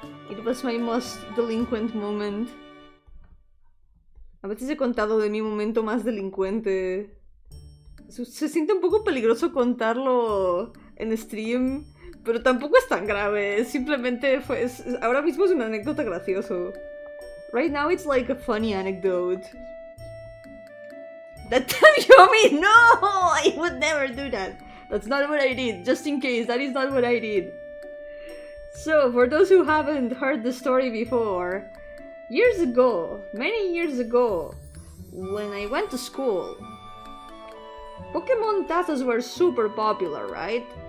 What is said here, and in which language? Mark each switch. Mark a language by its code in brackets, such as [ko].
[en] It was my most delinquent moment. [es] A veces he contado de mi momento más delincuente. Se siente un poco peligroso contarlo en stream, pero tampoco es tan grave. Simplemente ahora mismo es una anécdota gracioso. [en] Right now it's like a funny anecdote. That time, Yomi! No! I would never do that. That's not what I did. Just in case, that is not what I did. So, for those who haven't heard the story before, years ago, many years ago, when I went to school, Pokemon tazos were super popular, right?